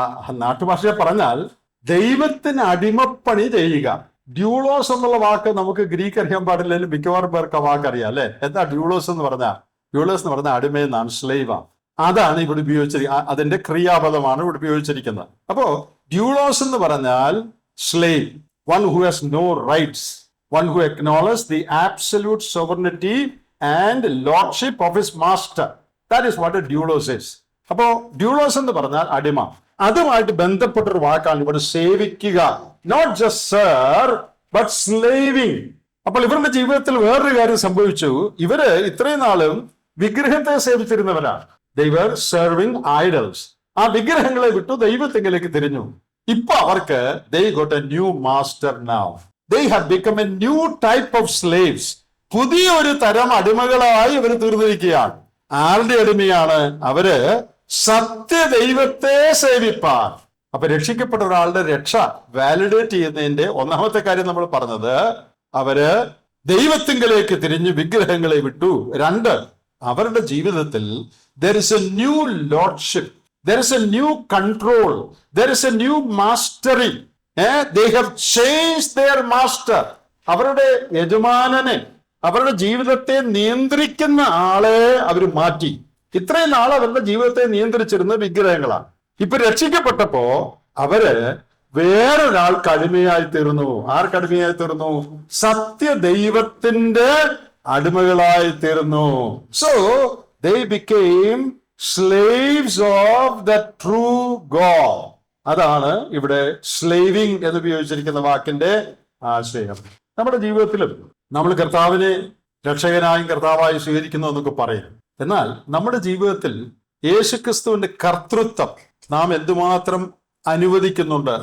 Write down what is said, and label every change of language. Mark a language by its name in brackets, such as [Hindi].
[Malayalam] നാട്ടുഭാഷയെ പറഞ്ഞാൽ ദൈവത്തിന് അടിമപ്പണി ചെയ്യുക. ഡ്യൂളോസ് എന്നുള്ള വാക്ക് നമുക്ക് ഗ്രീക്ക് അറിയാൻ പാടില്ലെങ്കിലും മിക്കവാറും പേർക്ക് ആ വാക്ക് അറിയാം അല്ലെ. എന്താ ഡ്യൂളോസ് എന്ന് പറഞ്ഞാൽ? ഡ്യൂളോസ് എന്ന് പറഞ്ഞാൽ അടിമയെന്നാണ്, സ്ലേവാണ്. അതാണ് ഇവിടെ ഉപയോഗിച്ചിരിക്കുന്നത്. അതിന്റെ ക്രിയാപദമാണ് ഇവിടെ ഉപയോഗിച്ചിരിക്കുന്നത്. അപ്പോ ഡ്യൂളോസ് എന്ന് പറഞ്ഞാൽ slave, [English] one who has no rights, one who acknowledges the absolute sovereignty and lordship of his master. [Malayalam] That is what a doulos is. അപ്പോ ഡ്യൂളോസ് എന്ന് പറഞ്ഞാൽ അടിമ. അതുമായിട്ട് ബന്ധപ്പെട്ടൊരു വാക്കാണ് ഇവിടെ സേവിക്കുക. Not just serve but സ്ലേവിങ്. അപ്പോൾ ഇവരുടെ ജീവിതത്തിൽ വേറൊരു കാര്യം സംഭവിച്ചു. ഇവര് ഇത്രയും നാളും വിഗ്രഹത്തെ സേവിച്ചിരുന്നവരാണ്. [English] They were serving idols. [Malayalam] ആ വിഗ്രഹങ്ങളെ വിട്ടു ദൈവത്തിങ്കിലേക്ക് തിരിഞ്ഞു. ഇപ്പൊ അവർക്ക് [English] they got a new master now. They have become a new type of slaves. [Malayalam] പുതിയ ഒരു തരം അടിമകളായി ഇവർ തീർന്നിരിക്കുകയാണ്. ആരുടെ അടിമയാണ്? അവര് സത്യദൈവത്തെ സേവിപ്പാൻ. അപ്പൊ രക്ഷിക്കപ്പെട്ട ഒരാളുടെ രക്ഷ വാലിഡേറ്റ് ചെയ്യുന്നതിന്റെ 1-ാമത്തെ കാര്യം നമ്മൾ പറഞ്ഞത്, അവര് ദൈവത്തിങ്കിലേക്ക് തിരിഞ്ഞ് വിഗ്രഹങ്ങളെ വിട്ടു. 2, അവരുടെ ജീവിതത്തിൽ [English] there is a new lordship, there is a new control, there is a new mastery. They have changed their master. [Malayalam] അവരുടെ യജമാനനെ, അവരുടെ ജീവിതത്തെ നിയന്ത്രിക്കുന്ന ആളെ അവർ മാറ്റി. ഇത്രയും നാൾ അവരുടെ ജീവിതത്തെ നിയന്ത്രിച്ചിരുന്ന വിഗ്രഹങ്ങളാണ്. ഇപ്പൊ രക്ഷിക്കപ്പെട്ടപ്പോ അവര് വേറൊരാൾക്ക് അടിമയായി തീർന്നു. ആർക്കടിമയായി തീർന്നു? സത്യദൈവത്തിന്റെ അടിമകളായി തീർന്നു. [English] So they became slaves of the true God. [Malayalam] അതാണ് ഇവിടെ സ്ലേവിംഗ് എന്ന് ഉപയോഗിച്ചിരിക്കുന്ന വാക്കിന്റെ ആശയം. നമ്മുടെ ജീവിതത്തിലും നമ്മൾ കർത്താവിനെ രക്ഷകനായും കർത്താവായി സ്വീകരിക്കുന്നു എന്നൊക്കെ പറയും. എന്നാൽ നമ്മുടെ ജീവിതത്തിൽ യേശുക്രിസ്തുവിന്റെ കർത്തൃത്വം നാം എന്തുമാത്രം അനുവദിക്കുന്നുണ്ട്?